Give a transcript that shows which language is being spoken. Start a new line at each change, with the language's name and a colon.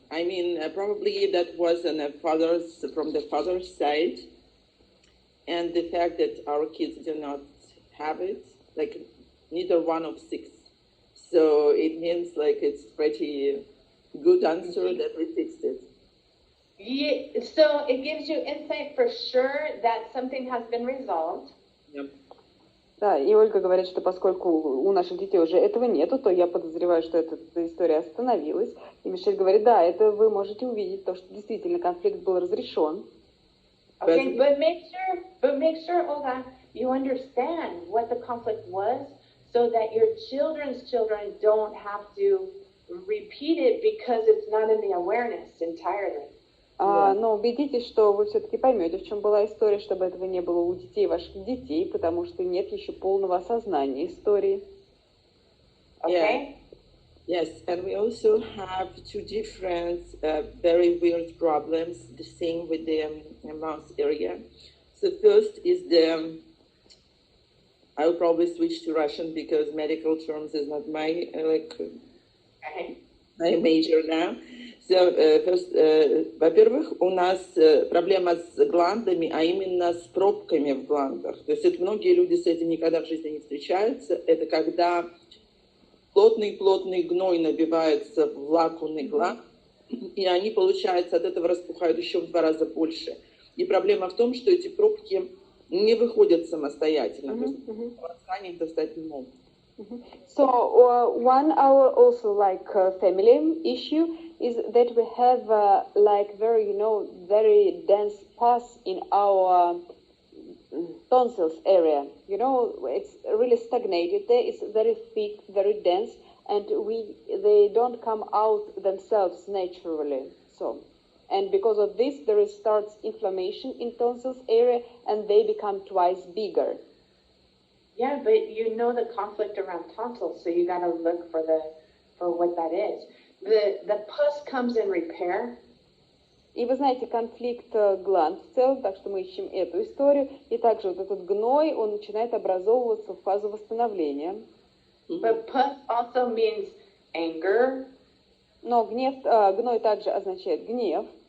English: I mean, probably that was from the father's side, and the fact that our kids do not have it, like neither one of six. So it means like it's pretty good answer that we fixed it. Yeah, so it gives you insight for sure that something has been resolved. Yep.
Russian: Да, и Ольга говорит, что поскольку у наших детей уже этого нету, то я подозреваю, что эта история остановилась. И Мишель говорит, да, это вы можете увидеть, то, что действительно конфликт был разрешен.
English: Okay, but make sure, Olga, you understand what the conflict was, so that your children's children don't have to repeat it because it's not in the awareness entirely.
Russian: Но убедитесь, что вы все-таки поймете, в чем была история, чтобы этого не было у детей ваших детей, потому что нет еще полного осознания истории.
English: Okay? Yes, and we also have two different very weird problems, the same with the mouth area. So first is I will probably switch to Russian because medical terms is not my my major now. So, first,
Russian: во-первых, у нас проблема с гландами, а именно с пробками в гландах. То есть это многие люди с этим никогда в жизни не встречаются. Это когда плотный гной набивается в лакунный гланд, и они, получается, от этого распухают еще в 2 раза больше. И проблема в том, что эти пробки не выходят самостоятельно. То есть они их достать не могут.
English: So one our also family issue is that we have very dense pus in our tonsils area. You know, it's really stagnated there. It's very thick, very dense, and they don't come out themselves naturally. So, and because of this, there starts inflammation in tonsils area, and they become twice bigger. Yeah, but you know the conflict around tonsils, so you got to look for what that is. The pus comes in repair.
Russian: И вы знаете, конфликт гланд в целом, так что мы ищем эту историю. И также вот этот гной, он начинает образовываться в фазу восстановления.
English: But pus also means anger.
Russian: Но гной также означает гнев.